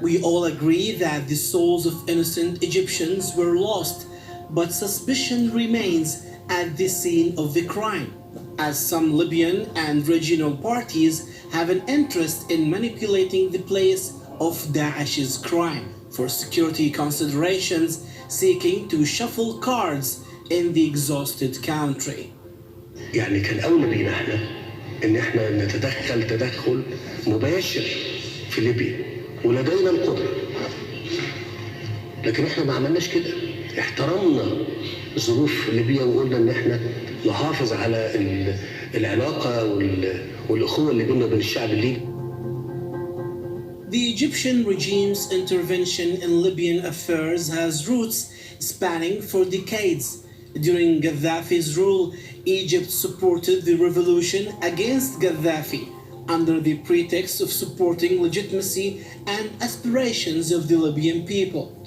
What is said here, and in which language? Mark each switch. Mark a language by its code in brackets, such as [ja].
[en] We all agree that the souls of innocent Egyptians were lost, but suspicion remains at the scene of the crime, as some Libyan and regional parties have an interest in manipulating the place of Daesh's crime for security considerations, seeking to shuffle cards in the exhausted country. [ar] يعني كان أولى بينا احنا إن احنا نتدخل تدخل مباشر في ليبيا ولدينا القدرة، لكن احنا ما عملناش كده. احترمنا ظروف ليبيا وقلنا إن احنا نحافظ على العلاقة والأخوة اللي بيننا وبين الشعب الليبي. [en] The Egyptian regime's intervention in Libyan affairs has roots spanning for decades. During Gaddafi's rule, Egypt supported the revolution against Gaddafi under the pretext of supporting legitimacy and aspirations of the Libyan people.